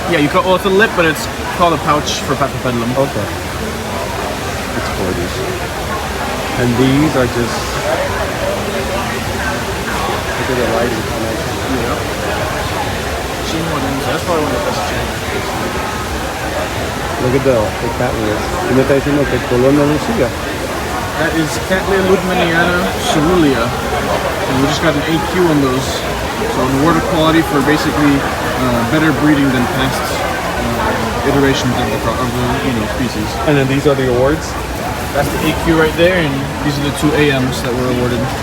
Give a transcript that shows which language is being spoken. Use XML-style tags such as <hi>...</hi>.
<en>Yeah, you call well, it's a lip, but it's called a pouch for papilledum. Okay. It's gorgeous. And these are just, look at the lighting. Yeah. That's probably one of the best changes. Look at the cattleya.</en> <es>Y me está diciendo que el color no lucía.</es> <en>That is Cattleya ludmaniana cerulean. And we just got an AQ on those. So an award of quality for basically better breeding than past iterations of the species. And then these are the awards? That's the AQ right there, and these are the 2 AMs that were awarded.</en>